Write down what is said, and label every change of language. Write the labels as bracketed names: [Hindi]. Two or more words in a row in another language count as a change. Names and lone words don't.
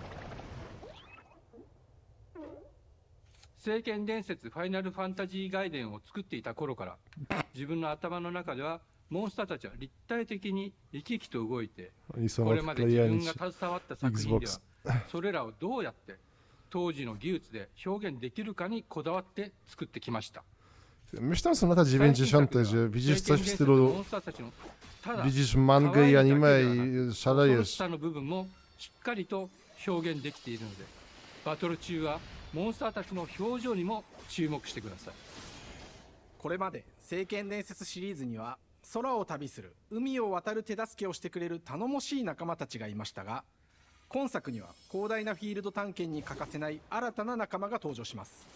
[Japanese] 聖剣伝説ファイナルファンタジー外伝を作っていた頃から自分の頭の中ではモンスターたちは立体的に生き生きと動いて、これまで自分が携わった作品ではそれらをどうやって当時の技術で表現できるかにこだわって作ってきました。 [Polish] Myślę, są lata 90., że widzisz coś w stylu widzisz mangę i anime i szalejesz. [Japanese] の部分もしっかりと表現できているので、バトル中はモンスターたちの表情にも注目してください。これまで聖剣伝説シリーズには空を旅する海を渡る手助けをしてくれる頼もしい仲間たちがいましたが、今作には広大なフィールド探検に欠かせない新たな仲間が登場します。